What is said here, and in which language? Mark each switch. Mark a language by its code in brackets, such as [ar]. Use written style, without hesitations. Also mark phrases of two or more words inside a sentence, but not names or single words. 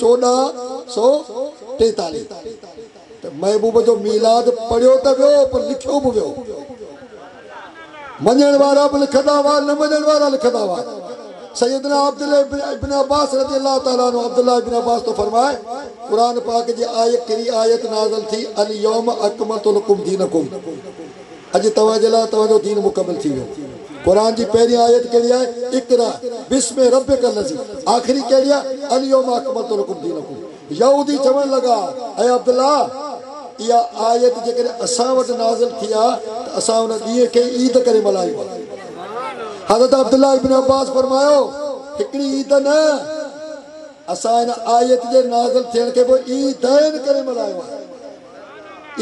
[sd] 1443 त महबूब जो मीलाद पढ़ियो त वियो पर लिखियो बि वियो मञण वारा बि लिखंदा हुआ न मञण वारा लिखंदा हुआ सैयदना अब्दुल्लाह इब्न अब्बास [ar] رضي الله تعالى عنه [sd] अब्दुल्लाह इब्न अब्बास तो फरमाए कुरान पाक जी आयत कहिड़ी आयत नाज़िल थी [ar] اليوم أكملت لكم دينكم [sd] अॼु तव्हांजे लाइ तव्हांजो दीन मुकमल थी वियो कुरान जी पहिरीं आयत कहिड़ी आहे [ar] اقرأ باسم ربك الذي [sd] आख़िरी कहिड़ी आहे [ar] اليوم أكملت لكم دينكم [sd] यहूदी चवण लॻा ऐं अब्दुल्लाह इहा आयत जेकॾहिं असां वटि नाज़िल थी आहे त असां हुन ॾींहं खे ईद करे मल्हायूं हज़रत अब्दुल्लाह इब्न अब्बास फरमायो हिकड़ी ईद न असां इन आयत जे नाज़िल थियण खे पोइ ईदैन करे मल्हायो आहे।